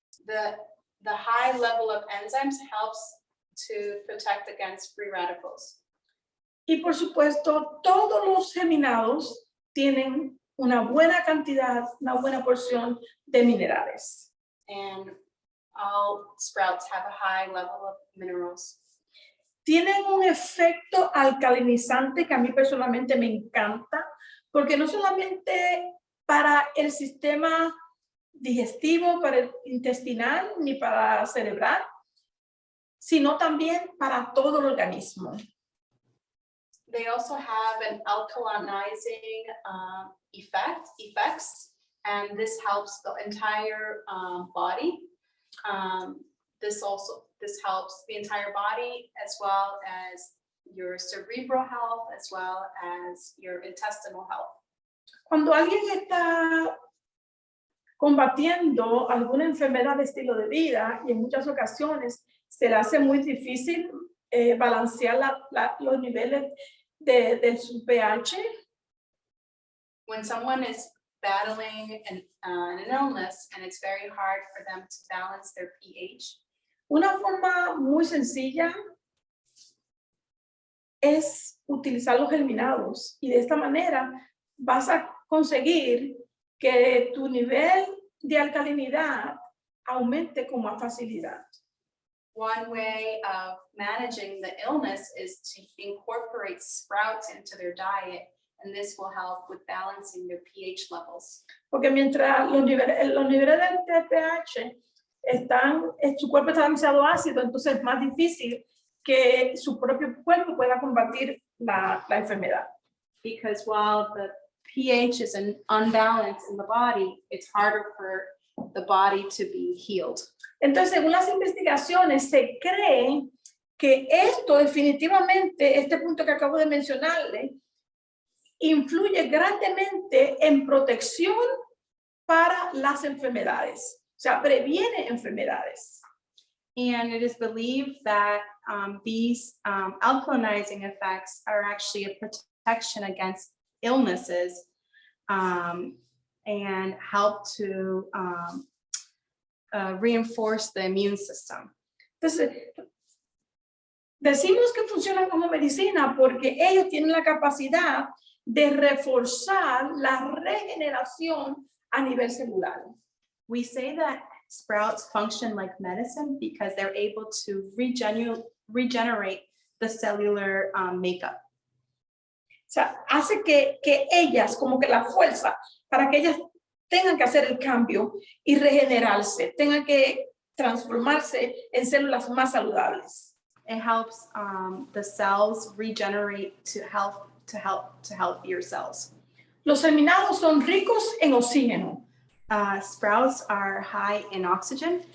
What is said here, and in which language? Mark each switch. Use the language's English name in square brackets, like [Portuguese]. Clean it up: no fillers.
[English] The high level of enzymes helps to protect against free radicals. [Spanish] Y por supuesto, todos los geminados tienen una buena cantidad, una buena porción de minerales. [English] And all sprouts have a high level of minerals. [Spanish] Tienen un efecto alcalinizante que a mí personalmente me encanta, porque no solamente para el sistema digestivo, para el intestinal, ni para cerebral, sino también para todo el organismo. [English] They also have an alkalinizing effects, and this helps the entire body. This helps the entire body as well as your cerebral health, as well as your intestinal health. [Spanish] Cuando alguien está combatiendo alguna enfermedad de estilo de vida, y en muchas ocasiones se le hace muy difícil balancear los niveles de su pH. [English] When someone is battling an illness and it's very hard for them to balance their pH, [Spanish] Una forma muy sencilla es utilizar los germinados y de esta manera vas a conseguir que tu nivel de alcalinidad aumente con más facilidad. [English] one way of managing the illness is to incorporate sprouts into their diet, and this will help with balancing their pH levels. [Spanish] Porque mientras los niveles de pH su cuerpo está demasiado ácido, entonces es más difícil que su propio cuerpo pueda combatir la enfermedad. [English] Because while the pH is unbalanced in the body, it's harder for the body to be healed. [Spanish] Entonces, según las investigaciones, se cree que esto definitivamente, este punto que acabo de mencionarle, influye grandemente en protección para las enfermedades. O sea, previene enfermedades. [English] And it is believed that these alkalinizing effects are actually a protection against illnesses and help to reinforce the immune system. [Spanish] Entonces, decimos que funcionan como medicina porque ellos tienen la capacidad de reforzar la regeneración a nivel celular. [English] We say that sprouts function like medicine because they're able to regenerate the cellular makeup. [Spanish] O sea, hace que ellas, como que la fuerza, para que ellas tengan que hacer el cambio y regenerarse, tengan que transformarse en células más saludables. [English] It helps the cells regenerate to healthier cells. [Spanish] Los germinados son ricos en oxígeno [English] Sprouts are high in oxygen,